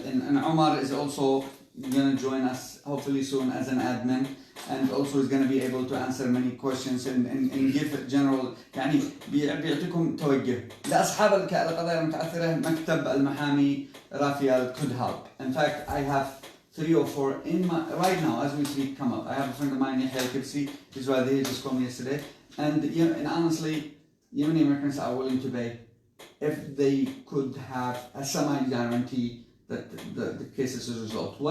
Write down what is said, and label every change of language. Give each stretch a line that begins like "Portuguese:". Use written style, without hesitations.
English: And Omar is also going to join us hopefully soon as an admin, and also is going to be able to answer many questions and give general,
Arabic: يعني بيعطيكم توجه. لأصحاب القضايا المتعثرة مكتب المحامي رافيل
English: could help. In fact, I have 3 or 4 in my, right now as we speak, come up. I have a friend of mine, Yahya Al-Kibsi, he's right there, he just called me yesterday. And honestly, Yemeni Americans are willing to pay if they could have a semi-guarantee that the cases is resolved.